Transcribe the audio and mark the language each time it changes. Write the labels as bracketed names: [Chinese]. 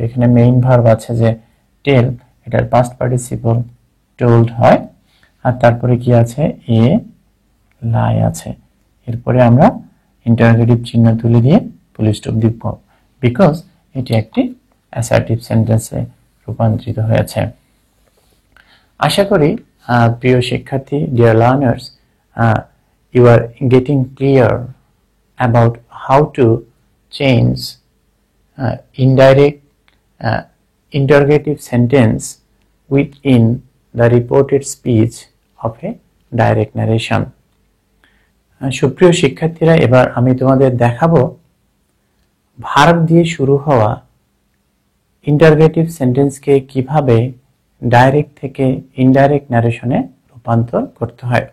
[Bangla] এখানে main verb আছে যে টেল, এটার পাস্ট পার্টিসিপল টোল্ড হয়, আর তারপরে কি আছে এ লাই আছে, এরপরে আমরা ইন্টারোগেটিভ চিহ্ন তুলে দিয়ে ফুল স্টপ দিব, বিকজ এটি একটি অ্যাসার্টিভ সেন্টেন্সে রূপান্তরিত হয়েছে। আশা করি প্রিয় শিক্ষার্থী, [English] Dear learners, you are getting clear about how to change indirect interrogative sentence within the reported speech of a direct narration. [Bangla] সুপ্রিয় শিক্ষার্থীরা, এবার আমি তোমাদের দেখাবো ভার্ব দিয়ে শুরু হওয়া ইন্টারোগেটিভ সেন্টেন্সকে কিভাবে ডাইরেক্ট থেকে ইনডাইরেক্ট ন্যারেশনে রূপান্তর করতে হয়।